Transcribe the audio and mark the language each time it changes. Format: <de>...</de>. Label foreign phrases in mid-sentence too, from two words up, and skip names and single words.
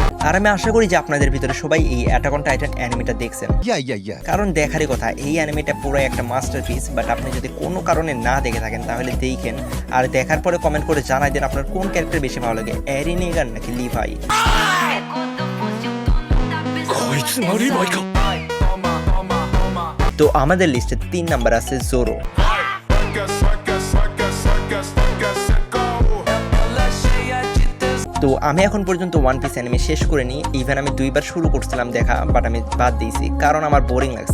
<bn>আর আমি আশা করি যে আপনাদের ভিতরে সবাই এই অ্যাটাক অন টাইটান অ্যানিমেটা দেখছেন। কারণ দেখারই কথা, এই অ্যানিমেটা পুরো একটা মাস্টারপিস। বাট আপনি যদি কোনো কারণে না দেখে থাকেন তাহলে দেখেন, আর দেখার পরে কমেন্ট করে জানাই দেন আপনার কোন ক্যারেক্টার বেশি ভালো লাগে, এরিন নেগান নাকি লিভাই।</bn> <ja>こいつがリヴァイか。</ja> <bn>তো আমাদের লিস্টে 3 নাম্বার আছে জোরো। তো আমি এখন পর্যন্ত ওয়ান পিস অ্যানিমে শেষ করে নিই। ইভেন আমি 2বার শুরু করছিলাম দেখা, বাট আমি বাদ দিয়েছি কারণ আমার বোরিং লাগছে।</bn>